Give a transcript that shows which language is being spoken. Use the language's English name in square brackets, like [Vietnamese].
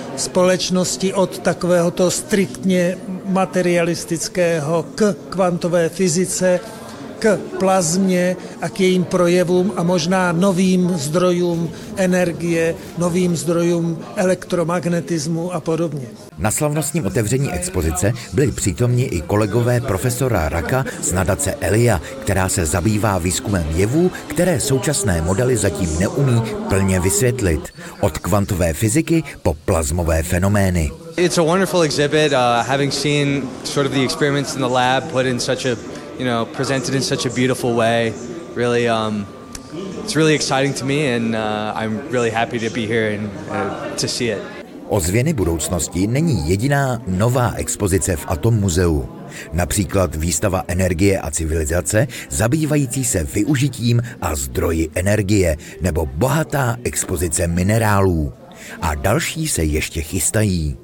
[Czech] společnosti od takovéhoto striktně materialistického k kvantové fyzice, k plazmě a k jejím projevům a možná novým zdrojům energie, novým zdrojům elektromagnetismu a podobně. Na slavnostním otevření expozice byli přítomni i kolegové profesora Raka z nadace Elia, která se zabývá výzkumem jevů, které současné modely zatím neumí plně vysvětlit. Od kvantové fyziky po plazmové fenomény. [English] It's a wonderful exhibit, having seen sort of the experiments in the lab put in such a presented in such a beautiful way, really, it's really exciting to me, and I'm really happy to be here and to see it. [Czech] Ozvěny budoucnosti není jediná nová expozice v Atom muzeu. Například výstava energie a civilizace, zabývající se využitím a zdroji energie, nebo bohatá expozice minerálů. A další se ještě chystají.